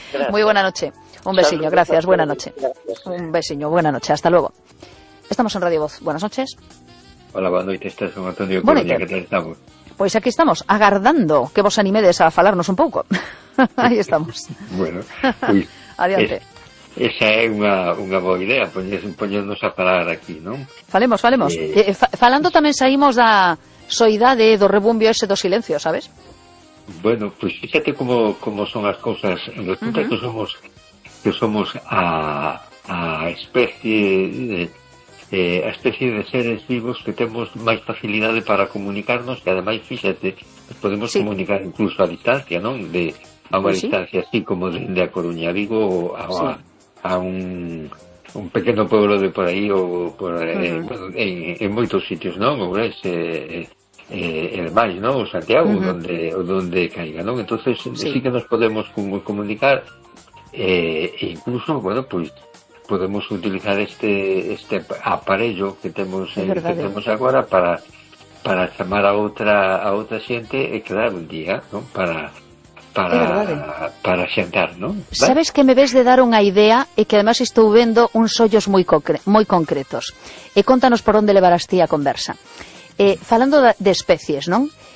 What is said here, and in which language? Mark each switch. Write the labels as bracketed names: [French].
[Spanish] Muy buena noche. [Galician] Un besiño, [Spanish] gracias. Buena noche. Gracias. Un besiño, buena noche. Hasta luego. Estamos en Radio Voz. Buenas noches. Hola, buenas noches, estás con Antonio Coruña, bueno, ¿qué tal estamos? [Galician] Pues aquí estamos, agardando que vos animedes a falarnos un poco. [Spanish] Ahí estamos. Bueno, [Galician] adiante. Esa é unha boa idea, poñernos a falar aquí, non? Falemos. Falando tamén saímos da soidade do rebumbio ese do silencio, sabes? Bueno, [Spanish] pues fíjate [Galician] como son as cousas. En resulta que somos a especie a especie de seres vivos que temos máis facilidade para comunicarnos, e ademais, fíxate, podemos comunicar incluso a distancia, non? A distancia así como de a Coruña, digo, a un pequeno pueblo de por aí ou por en moitos sitios, non? Ou ese el Valle, non? O Santiago, [Spanish] donde caiga, [Galician] non? Entonces, sí que nos podemos comunicar e incluso, bueno, pois podemos utilizar este aparello que temos agora para chamar a outra xente e quedar un día, ¿no? para xentar, ¿no? ¿Vale? Sabes que me ves de dar unha idea e que además estou vendo uns ollos moi moi concretos. E contanos por onde levarás ti a conversa. Falando de especies, ¿non?